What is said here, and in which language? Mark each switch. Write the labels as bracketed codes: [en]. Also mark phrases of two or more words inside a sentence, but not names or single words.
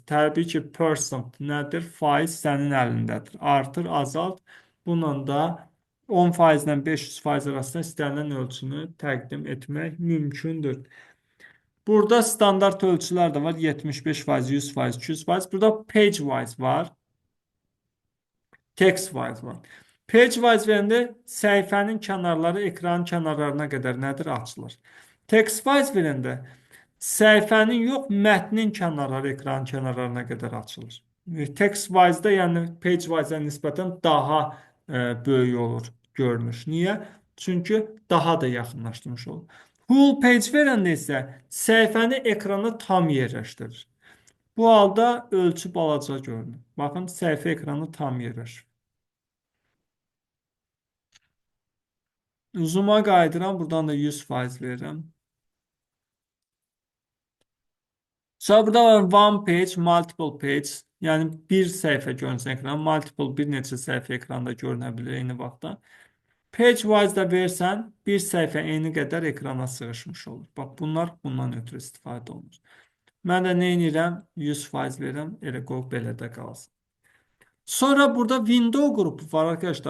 [az] Təbii ki, percent nədir? Faiz sənin əlindədir. Artır, azalt. Bununla da 10% ilə 500% arasında istənilən ölçünü təqdim etmək mümkündür. Burada standart ölçülər də var. 75%, 100%, 200%. Burada [en] page wise [az] var. [en] Text wise [az] var. [en] Page wise [az] verəndə səhifənin kənarları ekranın kənarlarına qədər nədir? Açılır. [en] Text wise [az] verəndə səhifənin yox, mətnin kənarları ekranın kənarlarına qədər açılır. [en] Text wise-da, [az] yəni [en] page wise-ə [az] nisbətən daha böyük olur görünüş. Niyə? Çünki daha da yaxınlaşdırmış olur. [en] Full page [az] verəndə isə səhifəni ekrana tam yerləşdirir. Bu halda ölçü balaca görünür. Baxın, səhifə ekranı tam yerləşir. Zoom-a qayıdıram, buradan da 100% verirəm. Sonra burada var [en] one page, multiple page. [az] Yəni bir səhifə görünsə ekranda, multiple bir neçə səhifə ekranda görünə bilər eyni vaxtda. [en] Page wise [az] da versən, bir səhifə eyni qədər ekrana sığışmış olur. Bax, bunlar bundan ötürü istifadə olunur. Mən də nə edirəm? 100% verirəm, elə qoy belə də qalsın. Sonra burada window qrupu var arkadaşlar.